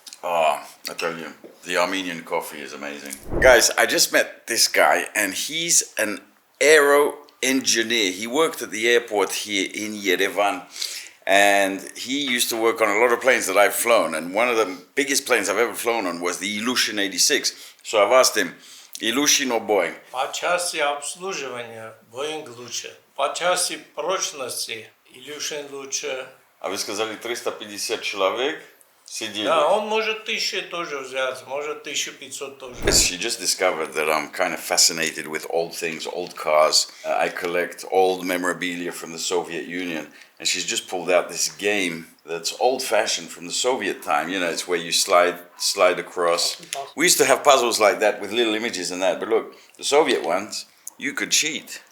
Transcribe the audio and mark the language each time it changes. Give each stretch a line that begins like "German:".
English: Oh, I tell you, the Armenian coffee is amazing. Guys, I just met this guy, and he's an aero engineer. He worked at the airport here in Yerevan, and he used to work on a lot of planes that I've flown, and one of the biggest planes I've ever flown on was the Ilyushin 86. So I've asked him, Ilyushin or Boeing?
Russian: По части обслуживания Boeing лучше. По части прочности Ilyushin лучше. А вы сказали 350 человек сидели. Да, он может 1000 тоже взять, может 1500 тоже.
English: She just discovered that I'm kind of fascinated with old things, old cars. I collect old memorabilia from the Soviet Union. And she's just pulled out this game that's old-fashioned from the Soviet time. You know, it's where you slide across. We used to have puzzles like that with little images and that. But look, the Soviet ones, you could cheat.